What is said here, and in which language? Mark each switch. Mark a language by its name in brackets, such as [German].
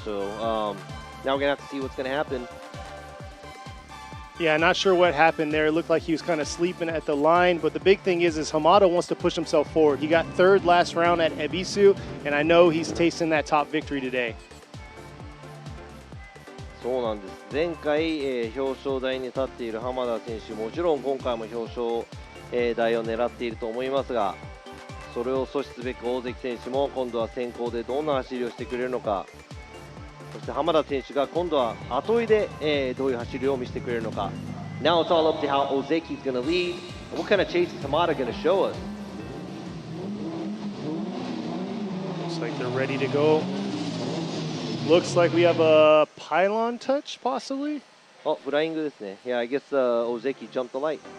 [English] So now we're gonna have to see what's gonna happen. Yeah, not sure what happened there. It looked like he was kind of sleeping at the line, but the big thing is Hamada wants to push himself forward. He got 3rd last round at Ebisu, and I know he's tasting that top victory today. [Japanese] そうなんです。前回、表彰台に立っている浜田選手、もちろん今回も表彰、台を狙っていると思いますが、それを阻止すべく大関選手も今度は先行でどんな走りをしてくれるのか、そして浜田選手が今度は後追いで、どういう走りを見せてくれるのか。 [English] Now it's all up to how Ozeki is going to lead and what kind of chase is Hamada going to show us. Looks like they're ready to go. Looks like we have a pylon touch, possibly. [Japanese] フライングですね。 [English] Yeah, I guess Ozeki jumped the light.